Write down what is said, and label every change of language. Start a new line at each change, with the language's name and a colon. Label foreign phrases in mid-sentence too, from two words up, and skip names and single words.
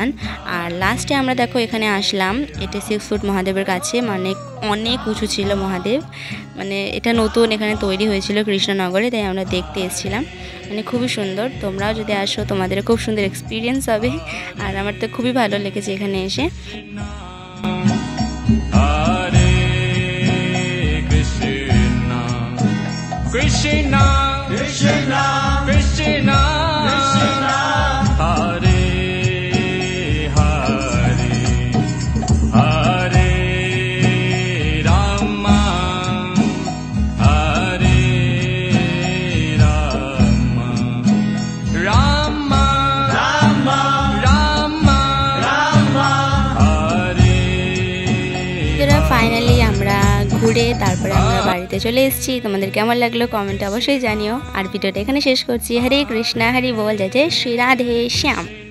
Bangla: আর লাস্টে আমরা দেখো এখানে আসলাম 86 ফুট মহাদেবের কাছে, মানে অনেক উঁচু ছিল মহাদেব, মানে এটা নতুন এখানে তৈরি হয়েছিল কৃষ্ণনগরে, তাই আমরা দেখতে এসেছিলাম। মানে খুবই সুন্দর, তোমরাও যদি আসো তোমাদের খুব সুন্দর এক্সপিরিয়েন্স হবে, আর আমার তো খুবই ভালো লেগেছে এখানে এসে। Krishna, Krishna, Krishna, Krishna, Hare Hare, Hare Rama, Hare Rama, Rama, Rama, Rama, Rama, Hare। ফাইনালি আমরা ঘুরে তারপরে আমরা বাড়িতে চলে এসেছি। তোমাদের কেমন লাগলো কমেন্টে অবশ্যই জানিও, আর ভিডিওটা এখানে শেষ করছি। হরে কৃষ্ণা, হরি বল, জয় জয় শ্রী রাধে শ্যাম।